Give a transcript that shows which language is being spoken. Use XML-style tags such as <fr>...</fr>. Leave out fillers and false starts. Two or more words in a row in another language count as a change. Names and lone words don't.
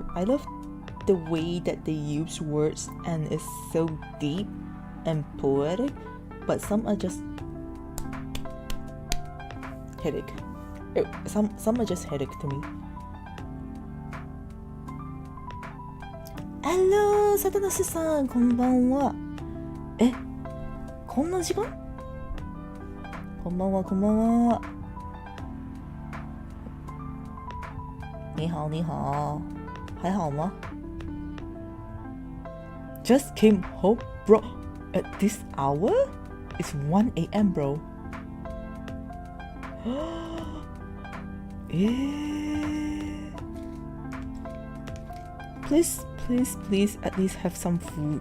<en>I love the way that they use words, and it's so deep and poetic. But some are just headache. Some are just headache to me. Hello,</en> <ja>サタナスさん、こんばんは。え、こんな時間？こんばんは、こんばんは。</ja> <zh>你好，你好，还好吗？</zh> <en>Just came home, bro. At this hour? It's 1 a.m., bro. Yeah. Please, at least have some food.</en>